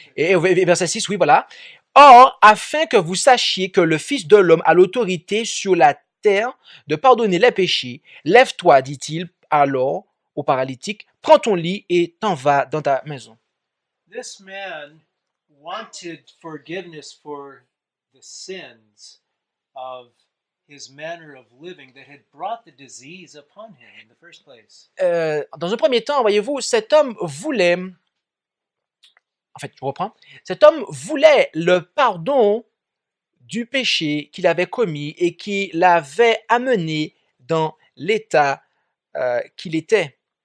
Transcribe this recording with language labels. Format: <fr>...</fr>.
<fr>Et verset 6, oui, voilà. « Or, afin que vous sachiez que le Fils de l'homme a l'autorité sur la terre de pardonner les péchés, lève-toi, dit-il alors au paralytique, prends ton lit et t'en vas dans ta maison. »</fr> <en>This man wanted forgiveness for the sins of his manner of living that had brought the disease upon him in the first place.</en> <fr>Dans un premier temps, voyez-vous, cet homme voulait, en fait, je reprends, cet homme voulait le pardon du péché qu'il avait commis et qui l'avait amené dans l'état qu'il était.</fr>